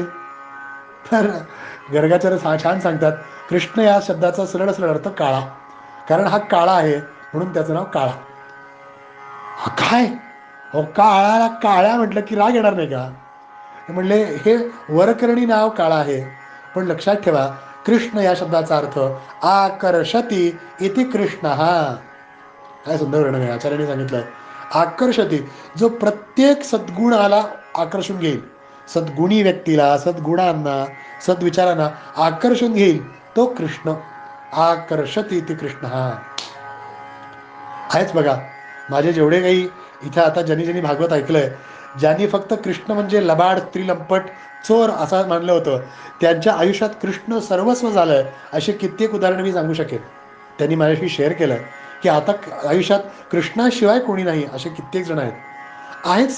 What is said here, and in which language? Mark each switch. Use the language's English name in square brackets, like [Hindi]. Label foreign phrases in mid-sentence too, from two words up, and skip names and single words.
[Marathi] तर गर्गाचार्य छान सांगतात, कृष्ण या शब्दाचा सरळ सरळ अर्थ काळा. कारण हा काळा आहे म्हणून त्याचं नाव काळा. हा काय हो, काळाला काळ्या म्हटलं की राग येणार नाही का? म्हणले हे वरकरणी नाव काळा आहे, पण लक्षात ठेवा कृष्ण या शब्दाचा अर्थ [Sanskrit] आकर्षती इति कृष्ण. [Marathi] हा काय सुंदर वर्णन आहे, आचार्यांनी सांगितलंय. आकर्षती, जो प्रत्येक सद्गुणाला आकर्षून घेईल, सद्गुणी व्यक्तीला, सद्गुणांना, सद्विचारांना आकर्षून घेईल, तो कृष्ण. [Sanskrit] आकर्षती इति कृष्ण. [Marathi] हा आहेच बघा. माझे जेवढे काही इथं आता ज्यांनी भागवत ऐकलंय, ज्यांनी फक्त कृष्ण म्हणजे लबाड, स्त्रीलंपट, चोर असं मानलं होतं, त्यांच्या आयुष्यात कृष्ण सर्वस्व झालंय असे कित्येक उदाहरणं मी सांगू शकेन. त्यांनी माझ्याशी शेअर केलं की आता आयुष्यात कृष्णाशिवाय कोणी नाही असे कित्येक जण आहेच.